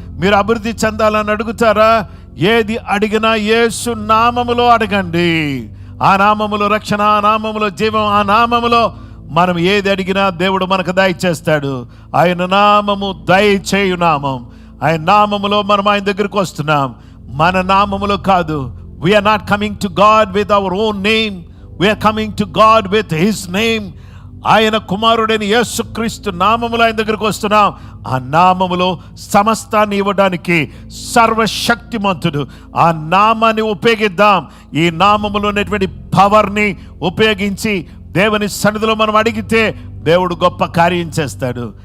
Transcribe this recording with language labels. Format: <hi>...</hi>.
<te>మీరు అభివృద్ధి చెందాలని అడుగుతారా? ఏది అడిగినా యేసు నామములో అడగండి. ఆ నామములో రక్షణ, ఆ నామములో జీవం, ఆ నామములో మనం ఏది అడిగినా దేవుడు మనకు దయచేస్తాడు. ఆయన నామము దయచేయు నామం. ఆయన నామములో మనం ఆయన దగ్గరికి వస్తున్నాం, మన నామములో కాదు.</te> <en>We are not coming to God with our own name. We are coming to God with His name.</en> <te>ఆయన కుమారుడైన యేసుక్రీస్తు నామములో ఆయన దగ్గరికి వస్తున్నాం. ఆ నామములో సమస్తాన్ని ఇవ్వడానికి సర్వశక్తిమంతుడు. ఆ నామాన్ని ఉపయోగిద్దాం. ఈ నామములో ఉన్నటువంటి పవర్ని ఉపయోగించి దేవుని సన్నిధిలో మనం అడిగితే దేవుడు గొప్ప కార్యం చేస్తాడు.</te>